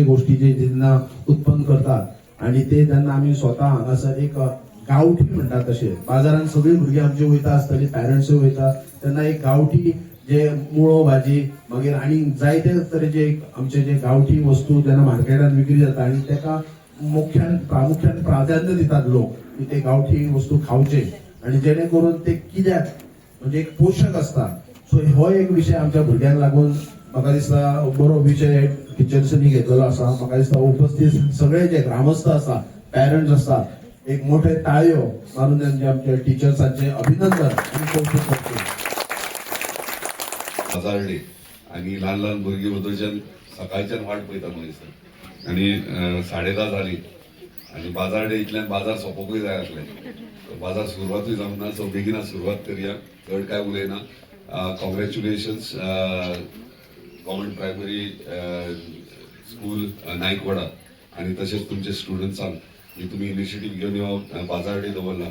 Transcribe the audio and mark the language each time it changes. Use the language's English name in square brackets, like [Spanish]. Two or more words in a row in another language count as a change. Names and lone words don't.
[Konkani] गोष्टी जे जेन्ना उत्पन्न करतात आणि ते जेन्ना आमी स्वता हांगासर एक गांवठी म्हणटात तशें बाजारांत सगळी भुरगीं आमची वयता आसतली, पॅरंट्सूय वयता तेन्ना एक गांवठी जे मुळो भाजी मागीर आनी जायते तरेचे आमचे जे गांवठी वस्तू जेन्ना मार्केटांत विक्री जाता आणि तेका प्रामुख्यान प्राधान्य दितात लोक की ते गांवठी वस्तू खावचे आणि जेणे करून ते कित्याक म्हणजे एक पोषक असता. सो हो एक विषय आमच्या भुरग्यांक लागून म्हाका दिसता बरो विषय टिचर्सांनी घेतलेलो आसा. म्हाका दिसता उपस्थित सगळे जे ग्रामस्थ आसा, पॅरंट्स आसा, एक मोठे ताळयो मारून त्यांचे आमच्या टीचर्सांचे अभिनंदन आणि कौतुक करतो. बाजार डे आणि लहान लहान भुरगीं बद्दलच्यान सकाळच्यान वाट पळयता मनीस आणि 10:30 जाली आनी बाजार डे इतल्यान बाजार सोंपोकूय जाय आसलें. बाजार सुरवातूय जावंक ना, सो बेगिना सुरवात करया. चड काय उलयना. कॉंग्रॅच्युलेशन्स गव्हर्मेंट प्रायमरी स्कूल नायकवाडा आनी तशेंच तुमचे स्टुडंट्सांक की तुमी इनिशिएटीव घेवन हो बाजार डे दवरला.